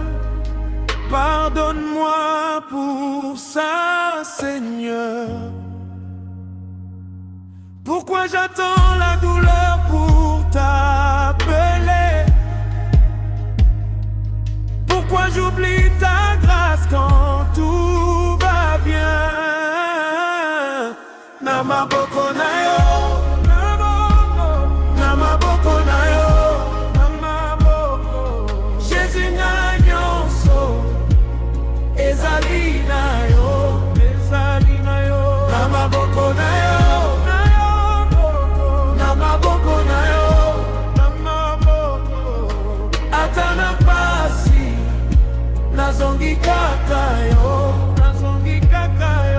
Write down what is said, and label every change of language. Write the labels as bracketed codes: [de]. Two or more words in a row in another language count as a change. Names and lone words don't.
[fr] Pardonne-moi pour ça, Seigneur. Pourquoi j'attends la douleur pour t'appeler? Pourquoi j'oublie ta grâce quand tout va bien? [ln] Na maboko na yo, na maboko na yo, na maboko. Jésus na nyonso ezali na yo, ezali na yo. Na maboko na yo, na maboko na yo, na maboko. Ata na pasi nazongi kaka yo, nazongi kaka yo.